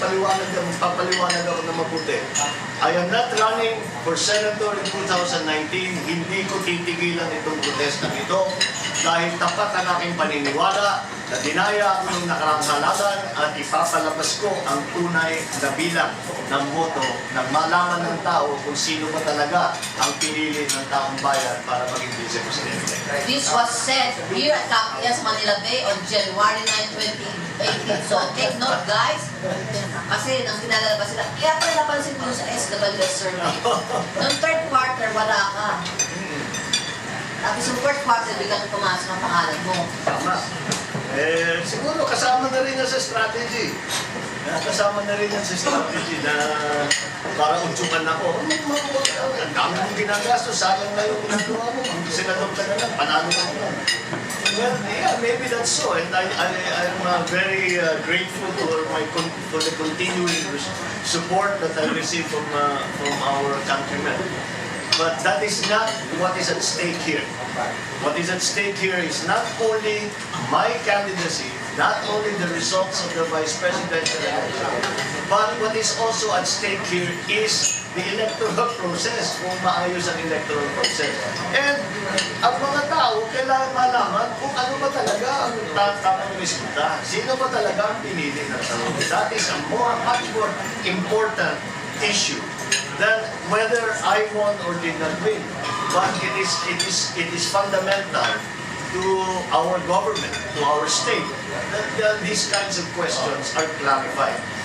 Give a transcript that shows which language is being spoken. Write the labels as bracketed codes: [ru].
[tl] Magpapaliwanag ako na mabuti. [en] I am not running for Senator in 2019. [tl] Hindi ko titigilan itong protestang ito dahil tapat ang aking paniniwala na dinaya ako ng nakaraang halalan at ipapalabas ko ang tunay na bilang ng boto nang malaman ng tao kung sino ba talaga ang pinili ng taong bayan para maging vice-presidente. [en] This was said here at Kapihan, Manila Bay on January 9, 2018. So take note, guys. [tl] Kasi nang pinalalabas sila, kaya pala napansin ko sa SWS survey. Noong third quarter, wala ka. Tapos yung fourth quarter, biglang pumasok ang pangalan mo. Tama. Siguro kasama na rin yan sa strategy. Kasama na rin yan sa strategy na para untungan ako. Ang dami mong ginagastos, sayang na yung ginagawa mo. Kung sinadong ka na lang, panalo ka na lang. [en] Well, yeah, maybe that's so. And I'm very grateful for the continuing support that I receive from our countrymen. But that is not what is at stake here. What is at stake here is not only my candidacy, not only the results of the vice presidential election, but what is also at stake here is the electoral process, [tl] kung maayos ang electoral process. And ang mga tao kailangan malaman kung ano ba talaga ang tamang resulta. Sino ba talaga ang pinili ng tao? [en] That is a much more important issue than whether I won or did not win. But it is fundamental to our government, to our state, that these kinds of questions are clarified.